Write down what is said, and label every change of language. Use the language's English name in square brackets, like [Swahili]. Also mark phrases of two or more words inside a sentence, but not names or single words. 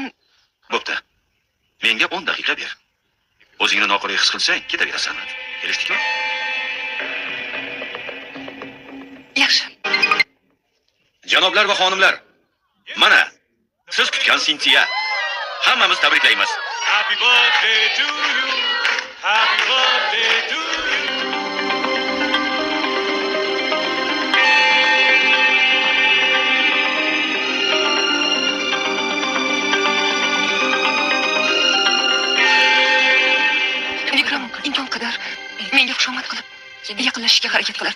[Uzbek] Bo'pti. Menga 10 daqiqa ber. O'zingni noqulay his qilsang, ketaverasan. Kelishdikmi? yaxshi. Janoblar va xonimlar, mana siz kutgan Sintiya. Hammamiz tabriklaymiz. [English] Happy birthday to you. Happy birthday to you. [Uzbek] Vikram imkon qadar menga xushomad qilib, yaqinlashishga harakat qilardi.